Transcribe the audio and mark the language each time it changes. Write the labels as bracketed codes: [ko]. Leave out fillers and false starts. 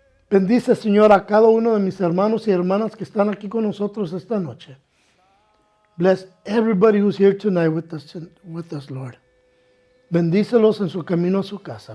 [es] Bendice, Señor, a cada uno de mis hermanos y hermanas que están aquí con nosotros esta noche. [en] Bless everybody who's here tonight with us, Lord. [es] Bendícelos en su camino a su casa.